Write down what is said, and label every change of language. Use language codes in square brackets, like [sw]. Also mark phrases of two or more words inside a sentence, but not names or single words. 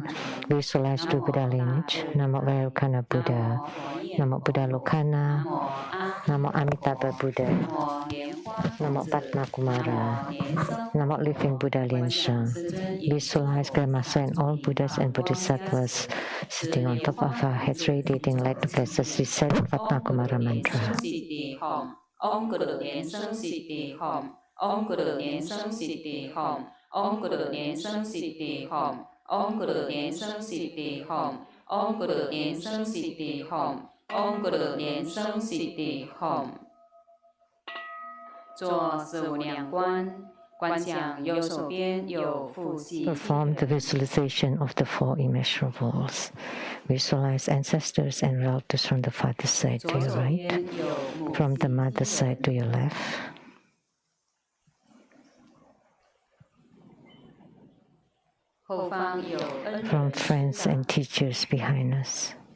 [en] Visualize through Buddha lineage. [sa] Namo Vairukana Buddha, Namo Buddha Lokana, Namo Amitabha Buddha, Namo Padma Kumara, Namo Living Buddha Liansheng. [en] Visualize Grandmaster and all Buddhas and Bodhisattvas sitting on top of our heads, radiating light to bless us. Recite Padma Kumara mantra. [sa] Om Guru Liansheng Siddhi Hom. Om Guru Liansheng Siddhi Hom. Om Guru Liansheng Siddhi Hom. Om Guru Liansheng Siddhi Hom. Om Guru Liansheng Siddhi Hom. Om Guru Liansheng Siddhi Hom. [zh] 做四无量观，观想右手边有父系。 [en] Perform the visualization of the four immeasurables. Visualize ancestors and relatives from the father's side to your right, from the mother's side to your left. From friends and teachers behind us.